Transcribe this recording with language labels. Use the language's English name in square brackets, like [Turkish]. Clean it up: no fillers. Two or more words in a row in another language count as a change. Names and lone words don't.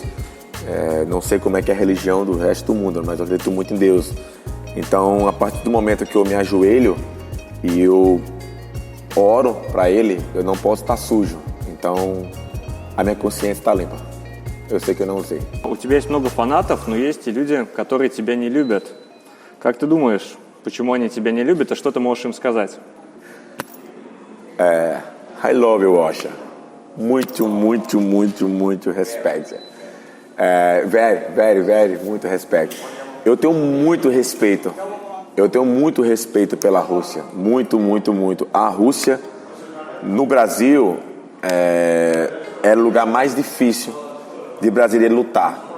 [Portuguese] Não sei como é que é a religião do resto do mundo, mas eu acredito muito em Deus. Então, a partir do momento que eu me ajoelho e eu oro para Ele, eu não posso estar sujo. Então, a minha consciência está limpa. Eu sei que eu não usei. [Russian] У тебя есть много фанатов, но есть и люди, которые тебя не любят. Как ты думаешь, почему они тебя не любят, и что ты можешь им сказать? [English] I love you, Osha. [Portuguese] Muito respeito. Very, muito respeito. Eu tenho muito respeito. Pela Rússia. Muito. A Rússia, no Brasil, é o lugar mais difícil de brasileiro lutar.